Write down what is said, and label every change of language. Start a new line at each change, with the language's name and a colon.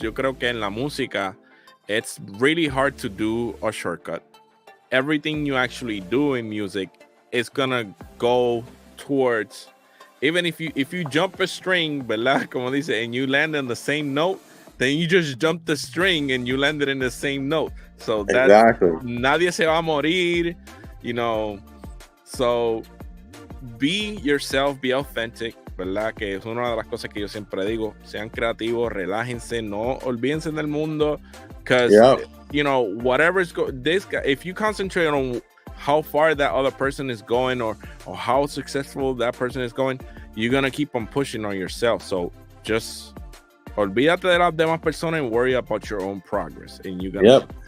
Spanish: Yo creo que en la música,
English: it's really hard to do a shortcut. Everything you actually do in music is gonna go towards, even if you jump a string, ¿verdad?
Spanish: Como dice,
English: and you land on the same note, then you just jump the string and you landed in the same note. So that Exactly.
Spanish: nadie se va a morir,
English: So be yourself, be authentic, ¿verdad?
Spanish: Que es una de las cosas que yo siempre digo. Sean creativos, relájense, no olvídense del mundo,
English: because whatever's this guy, if you concentrate on how far that other person is going or how successful that person is going, you're gonna keep on pushing on yourself. So just
Spanish: olvídate de las demás personas
English: and worry about your own progress, and you're gonna